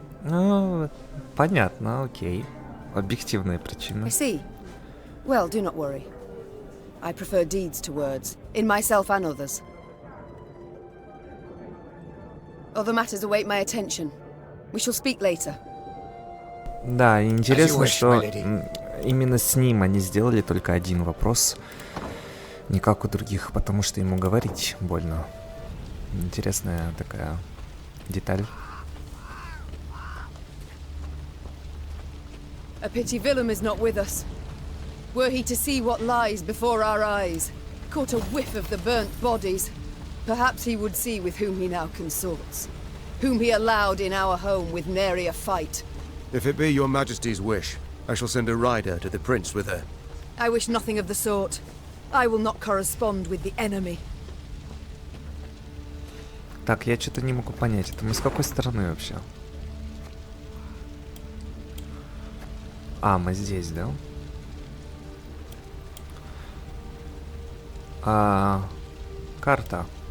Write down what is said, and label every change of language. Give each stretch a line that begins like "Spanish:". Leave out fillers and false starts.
Russian: Ну, понятно, окей. Объективные причины.
English: I see. Well, do not worry. I prefer deeds to words, in myself and others. Other matters await my attention. We shall speak later.
Russian: Да, и интересно,
English: wish,
Russian: что
English: my lady.
Russian: именно с ним они сделали только один вопрос, не как у других, потому что ему говорить больно. Интересная такая деталь.
English: A pity Willem is not with us. Were he to see what lies before our eyes, caught a whiff of the burnt bodies, perhaps he would see with whom he now consorts, whom he allowed in our home with nary a fight. If it be your Majesty's wish, I shall send a rider to the prince with her. I wish nothing of the sort. I will not correspond with the enemy.
Russian: Так, я что-то не могу понять, это мы с какой стороны вообще? А, мы здесь, да? Карта.